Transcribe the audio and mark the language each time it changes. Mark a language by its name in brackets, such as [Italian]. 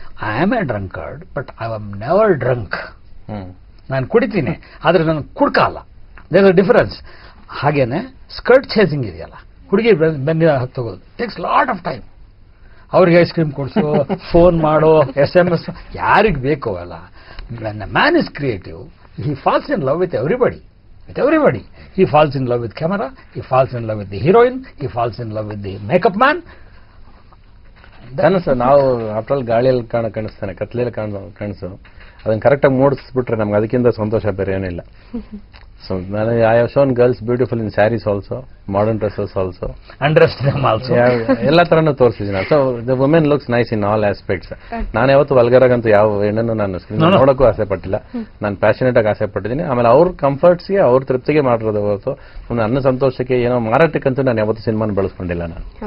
[English] I am a drunkard but I am never drunk. [Kannada] ನಾನು ಕುಡಿತೀನಿ ಆದ್ರೆ ನಾನು ಕುಡ್ಕ ಅಲ್ಲ. [English] There a difference. [Kannada] ಹಾಗೇನೆ ಸ್ಕರ್ಟ್ ಚೇಸಿಂಗ್ ಇದೆಯಲ್ಲ, ಹುಡುಗಿ ಬೆನ್ನಿನ ಹತ್ತೋಗೋದು [English] Takes lot of time. [Kannada] ಅವ್ರಿಗೆ ಐಸ್ ಕ್ರೀಮ್ ಕೊಡಿಸು, ಫೋನ್ ಮಾಡೋ, SMS, ಯಾರಿಗೆ ಬೇಕೋ ಅಲ್ಲ. [English] When a man is creative, he falls in love with everybody. He falls in love with camera, he falls in love with the heroine, he falls in love with the makeup man. [Kannada] Sir ನಾವು [English] after all [Kannada] ಗಾಳಿಯಲ್ಲಿ ಕಾಣಿಸ್ತಾನೆ, ಕತ್ಲೆಯಲ್ಲಿ ಕಾಣಿಸು, ಅದನ್ನ ಕರೆಕ್ಟಾಗಿ ಮೂಡಿಸ್ಬಿಟ್ರೆ ನಮ್ಗೆ ಅದಕ್ಕಿಂತ ಸಂತೋಷ ಬೇರೆ ಏನಿಲ್ಲ. [English] So I have shown girls beautiful in sarees also, modern dresses also, undressed them also. [Kannada] ಎಲ್ಲ ತರನು ತೋರಿಸಿದ್ದೀನಿ. [English] So the women looks nice in all aspects. [Kannada] ನಾನು ಯಾವತ್ತು ವಲ್ಗರಾಗಂತೂ ಯಾವ ಹೆಣ್ಣನ್ನು ನಾನು ನೋಡೋಕ್ಕೂ ಆಸೆ ಪಟ್ಟಿಲ್ಲ. ನಾನು ಪ್ಯಾಷನೇಟ್ ಆಗಿ ಆಸೆ ಪಟ್ಟಿದ್ದೀನಿ. ಆಮೇಲೆ ಅವ್ರ ಕಂಫರ್ಟ್ಸ್ಗೆ, ಅವ್ರ ತೃಪ್ತಿಗೆ ಮಾಡಿರೋದು ಹೊರತು ನನ್ನ ಸಂತೋಷಕ್ಕೆ ಏನೋ ಮಾರಾಟಕ್ಕಂತೂ ನಾನು ಯಾವತ್ತು ಸಿನಿಮಾನ ಬೆಳೆಸ್ಕೊಂಡಿಲ್ಲ ನಾನು.